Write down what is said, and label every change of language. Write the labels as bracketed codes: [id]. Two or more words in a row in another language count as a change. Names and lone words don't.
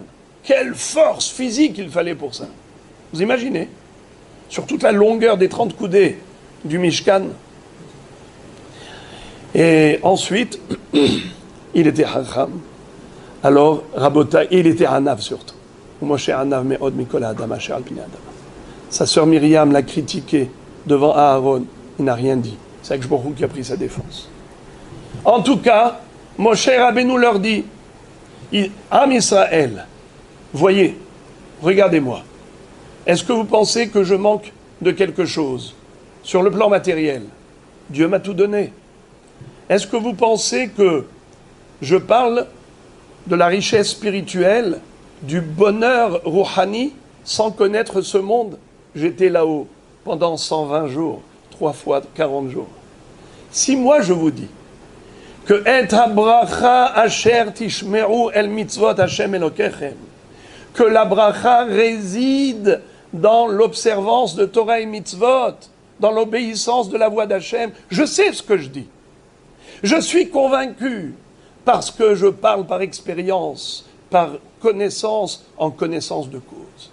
[fr] Quelle force physique il fallait pour ça. Vous imaginez? Sur toute la longueur des 30 coudées du Mishkan. Et ensuite, il était Hacham. Alors, Rabota, il était Anav surtout. [he] משה ענו מאד מכל האדם אשר על פני האדם. [fr] Sa sœur Myriam l'a critiqué devant Aaron. Il n'a rien dit. C'est Akadosh Baruch Hu qui a pris sa défense. En tout cas, Moshe Rabbeinu leur dit, Am Israël, voyez, regardez-moi. Est-ce que vous pensez que je manque de quelque chose sur le plan matériel? Dieu m'a tout donné. Est-ce que vous pensez que je parle de la richesse spirituelle, du bonheur rouhani, sans connaître ce monde? J'étais là-haut pendant 120 jours, 3 fois 40 jours. Si moi je vous dis que [he] את הברכה אשר תשמרו אל מצות השם אלהיכם, [fr] que la bracha réside dans l'observance de Torah et mitzvot, dans l'obéissance de la voix d'Hachem, je sais ce que je dis. Je suis convaincu parce que je parle par expérience, par connaissance, en connaissance de cause.